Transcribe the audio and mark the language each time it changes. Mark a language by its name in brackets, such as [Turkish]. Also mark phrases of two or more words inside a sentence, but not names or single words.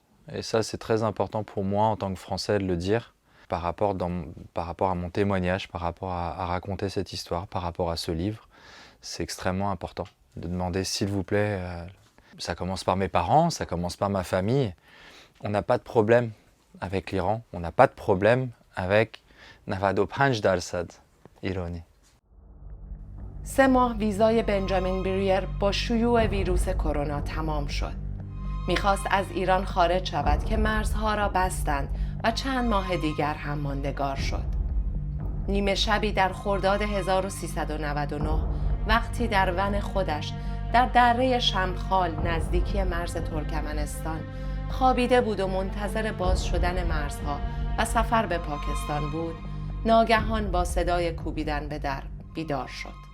[French] Et ça, c'est très important pour moi en tant que Français de le dire, par rapport à mon témoignage, par rapport à raconter cette histoire, par rapport à ce livre. C'est extrêmement important de demander, s'il vous plaît, ça commence par mes parents, ça commence par ma famille. On n'a pas de problème avec l'Iran, on n'a pas de problème avec 95% ایرانی. [Persian] 3 ماه ویزای بنجامین بریر با شیوع ویروس کرونا تمام شد. میخواست از ایران خارج شود که مرزها را بستند و چند ماه دیگر هم ماندگار شد. نیمه شبی در خرداد 1399 وقتی در ون خودش در دره شمخال نزدیکی مرز ترکمنستان خوابیده بود و منتظر باز شدن مرزها و سفر به پاکستان بود، ناگهان با صدای کوبیدن به در بیدار شد.